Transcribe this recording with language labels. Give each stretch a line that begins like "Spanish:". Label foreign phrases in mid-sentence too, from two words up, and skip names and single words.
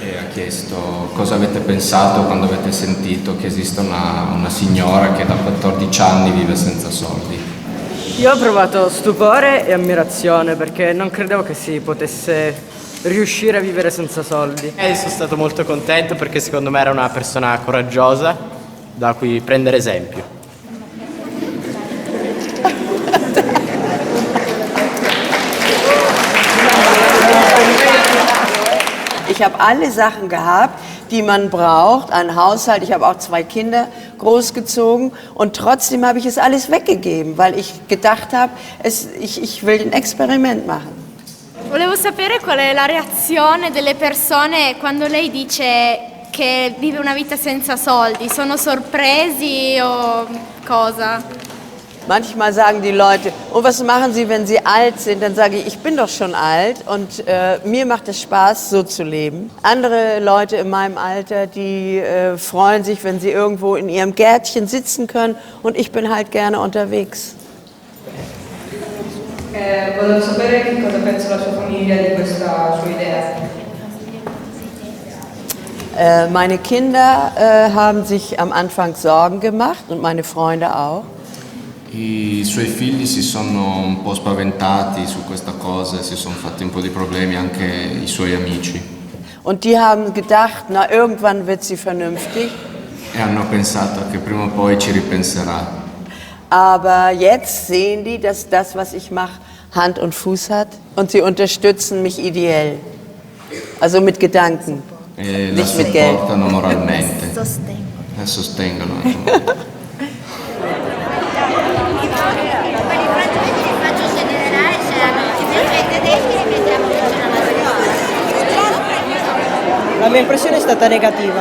Italian: chiesto cosa avete pensato quando avete sentito che esiste una signora che da 14 anni vive senza soldi. Io ho provato stupore e ammirazione perché non credevo che si potesse riuscire a vivere senza soldi. Sono stato molto contento perché secondo me era una persona coraggiosa da cui prendere esempio.
German: Ich habe alle Sachen gehabt, die man braucht, einen Haushalt. Ich habe auch 2 Kinder großgezogen und trotzdem habe ich es alles weggegeben, weil ich gedacht habe, ich will ein Experiment machen.
Italian: Volevo sapere qual è la reazione delle persone quando lei dice che vive una vita senza soldi. Sono sorpresi o cosa?
German: Manchmal sagen die Leute, und was machen Sie, wenn Sie alt sind? Dann sage ich bin doch schon alt und mir macht es Spaß, so zu leben. Andere Leute in meinem Alter, die freuen sich, wenn sie irgendwo in ihrem Gärtchen sitzen können und ich bin halt gerne unterwegs.
Italian: Volevo sapere che cosa pensa la sua famiglia di questa sua idea.
German: Meine Kinder haben sich am Anfang Sorgen gemacht und meine Freunde auch.
Italian: I suoi figli si sono un po' spaventati su questa cosa e si sono fatti un po' di problemi anche i suoi amici.
German: Und die haben gedacht, na irgendwann wird sie vernünftig.
Italian: E hanno pensato che prima o poi ci ripenserà.
German: Aber jetzt sehen die, dass das, was ich mache, Hand und Fuß hat und sie unterstützen mich ideell. Also mit Gedanken,
Italian: E
German: nicht
Italian: la
German: mit Geld.
Italian: supportano moralmente. E sostengono. La mia impressione è stata negativa.